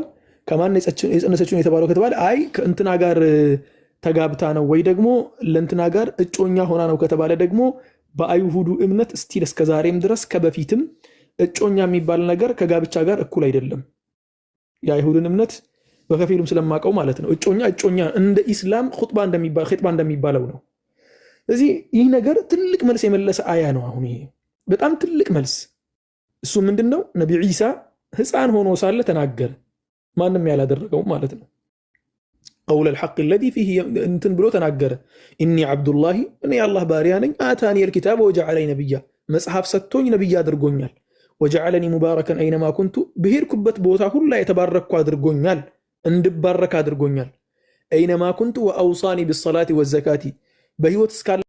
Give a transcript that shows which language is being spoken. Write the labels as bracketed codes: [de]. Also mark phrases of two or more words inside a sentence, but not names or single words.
[am] ከማን የጸነሰችው ነው የተባለው ከተባለ አይ ከእንትና ጋር ተጋብታ ነው ወይ ደግሞ ለእንትና ጋር እጮኛ ሆና ነው ከተባለ ደግሞ በአይሁዱ እምነት እስቲል እስከ ዛሬም ድረስ ከበፊትም እጮኛ የሚባል ነገር ከጋብቻ ጋር እኩል አይደለም። የአይሁድን እምነት በከፊሉም ስለማቀው ማለት ነው። እጮኛ እንደ ኢስላም ኹጥባ እንደሚባለው ነው። ስለዚህ ይህ ነገር ትልቅ መልስ የመለሰ አያ ነው። አሁን ይሄ በጣም ትልቅ መልስ እሱ ምንድነው? ነቢ ዒሳ ህፃን ሆኖ ሳለ ተናገረ። ማንም ያላደረገው ማለት ነው። ቀውለ [ar] الحق الذي فيه [am] እንትን ብሎ ተናገረ። [ar] إني عبد الله [am] እኔ የአላህ ባሪያ ነኝ። አታኒ [ar] الكتاب وجعلني نبيا [am] መጽሐፍ ሰጥቶኝ ነብይ አድርጎኛል። [ar] وجعلني مباركا أينما كنت [am] በሄድኩበት ቦታ ሁሉ የተባረኩ አድርጎኛል፣ እንድባረክ አድርጎኛል። [ar] أينما كنت وأوصاني بالصلاة والزكاة [am] በህይወት እስካለ